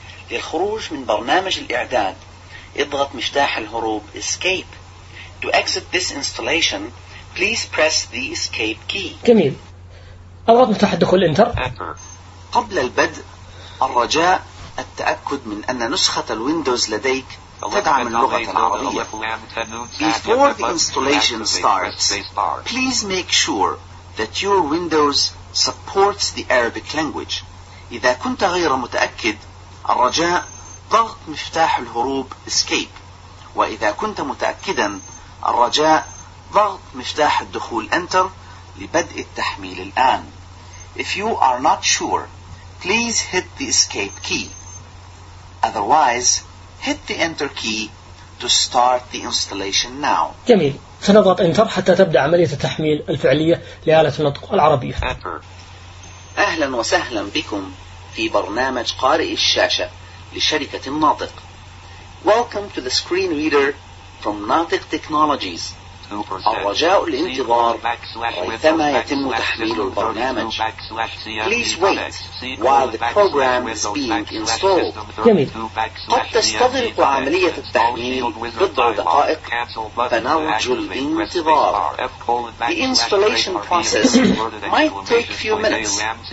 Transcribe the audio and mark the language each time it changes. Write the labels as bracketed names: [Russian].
[Arabic] للخروج من برنامج الإعداد اضغط مفتاح الهروب Escape. [English] To exit this installation, please press the Escape key. [Arabic] جميل، اضغط مفتاح الدخول Enter. قبل البدء الرجاء التأكد من أن نسخة الويندوز لديك تدعم اللغة العربية. [English] Before the installation starts, please make sure that your Windows supports the Arabic language. [Arabic] إذا كنت غير متأكد، الرجاء ضغط مفتاح الهروب Escape. وإذا كنت متأكدا، الرجاء ضغط مفتاح الدخول Enter لبدء التحميل الآن. [English] If you are not sure, please hit the Escape key. Otherwise, hit the Enter key to start the installation now. [Arabic] جميل، سنضغط Enter حتى تبدأ عملية التحميل الفعلية لآلة النطق العربية. أهلا وسهلا بكم في برنامج قارئ الشاشة لشركة الناطق. [English] Welcome to the screen reader from Natiq Technologies. [Arabic] الرجاء الانتظار حيثما يتم تحميل البرنامج. [English] Please wait while the program is being installed. [Arabic] جميل، قد تستغرق عملية التحميل بضع دقائق، فنرجو الانتظار. [English] The installation process might take few minutes.